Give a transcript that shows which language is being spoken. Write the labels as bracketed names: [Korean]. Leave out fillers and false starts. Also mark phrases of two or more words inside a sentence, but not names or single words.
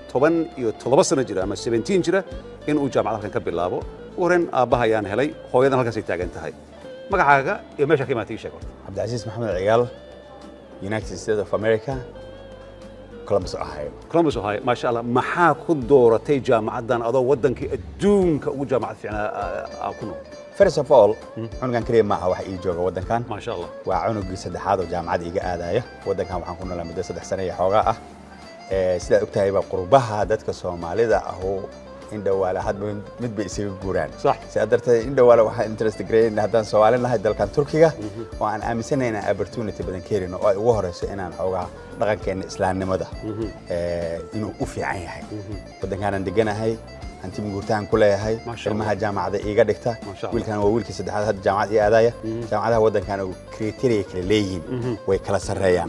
[Somali] 17 sano jira ama 17 jira in uu jaamacad halkan ka bilaabo. waran aabaha ayaan helay, hooyadan halkaas ay taagan tahay. magacaaga iyo meesha ka imaatay sheeg horta. Cabdicasiis Maxamed Cigaal, [English] United States of America. [Somali] Columbus Ohio [Arabic] ما شاء الله [Somali] maxaa ku dooratay jaamacadan adoo wadankii adduunka ugu jaamacad fiicnaa ku nool [English] First of all [Somali] cunugan kaliya ma aha wax ii jooga wadankan [Arabic] ما شاء الله [Somali] waa cunugii saddexaad oo jaamacad iga aadaya wadankan waxaan ku noolaa muddo 3 sano iyo xoogaa ah sida ogtahay ba qurbaha dadka Soomaalida ah oo indhawaala hadba mid bay isaga guuraan صح sida darteed indhawaala waxa interest gareyn haddaan Soomaali nahay dalkan Turkiga oo aan aaminsanahay inaan opportunity badan ka helino oo ay ugu horeyso inaan xoogaa dhaqankeena islaamnimada inuu u fiican yahay wadankan deganahay anti mugurtaan ku leeyahay ilmaha jaamacada iga dhigta wiilkan waa wiilkii saddexaad hadda jaamacad ii aadaya jaamacadaha wadankan oo criteria kala leeyihiin way kala sareeyaan